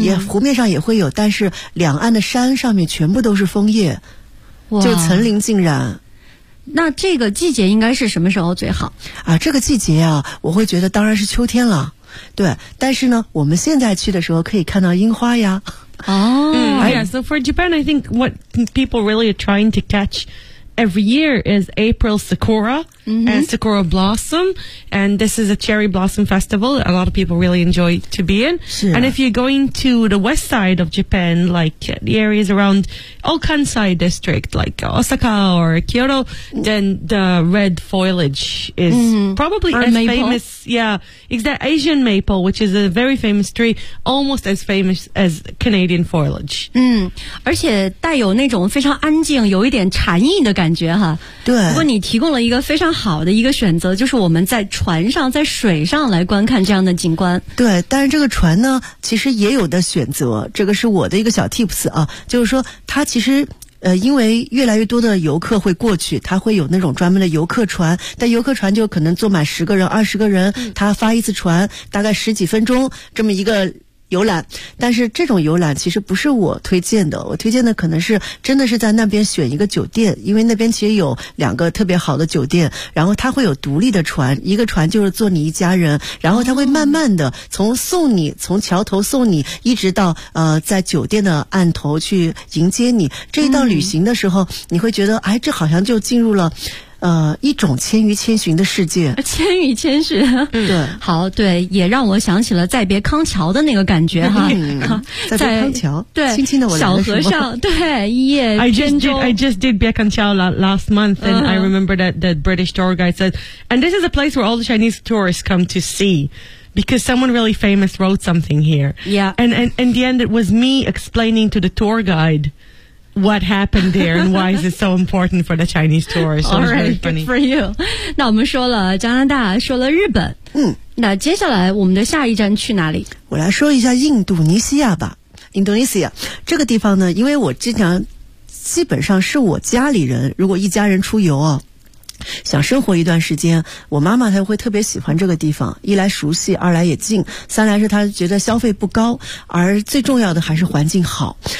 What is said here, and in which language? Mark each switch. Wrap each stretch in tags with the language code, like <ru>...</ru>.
<zh>也湖面上也会有，但是两岸的山上面全部都是枫叶，就层林尽染。那这个季节应该是什么时候最好啊？这个季节啊，我会觉得当然是秋天了。对，但是呢，我们现在去的时候可以看到樱花呀。哦，</zh> <en>yeah. So for Japan, I think what people really are trying to catch every year is April Sakura、mm-hmm. and Sakura Blossom. And this is a cherry blossom festival that a lot of people really enjoy to be in.、 Yeah. And if you're going to the west side of Japan, like the areas around Okansai district, like Osaka or Kyoto, then the red foliage is、mm-hmm. probably、 or、 as、 maple. Famous. Yeah, it's that Asian maple, which is a very famous tree, almost as famous as Canadian foliage.</en> <zh>嗯，而且带有那种非常安静，有一点禅意的感觉哈。对。不过你提供了一个非常好的一个选择，就是我们在船上，在水上来观看这样的景观。对，但是这个船呢，其实也有的选择，这个是我的一个小 tips 啊，就是说它其实。因为越来越多的游客会过去，他会有那种专门的游客船，但游客船就可能坐满十个人、二十个人，他发一次船，大概十几分钟，这么一个游览，但是这种游览其实不是我推荐的，我推荐的可能是真的是在那边选一个酒店，因为那边其实有两个特别好的酒店，然后它会有独立的船，一个船就是坐你一家人，然后它会慢慢的从送你，从桥头送你，一直到在酒店的岸头去迎接你，这一趟旅行的时候，你会觉得，哎，这好像就进入了一种千与千寻的世界，千与千寻、嗯、对，好，对，也让我想起了再别康桥的那个感觉哈、嗯、再别康桥，对，轻轻的我来了，小和尚，对，一夜之中</zh> <en>I just did 别康桥 last month and、uh-huh. I remember that the British tour guide said and this is a place where all the Chinese tourists come to seeBecause someone really famous wrote something here. Yeah. And in the end, it was me explaining to the tour guide what happened there and why is it so important for the Chinese tourists. So All right, it was really funny. Good for you.</en> <zh>那我们说了加拿大，说了日本。嗯。那接下来我们的下一站去哪里？我来说一下印度尼西亚吧。印度尼西亚这个地方呢，因为我经常基本上是我家里人，如果一家人出游啊。想生活一段时间，我妈妈她会特别喜欢这个地方，一来熟悉，二来也近，三来是她觉得消费不高，而最重要的还是环境好。</zh>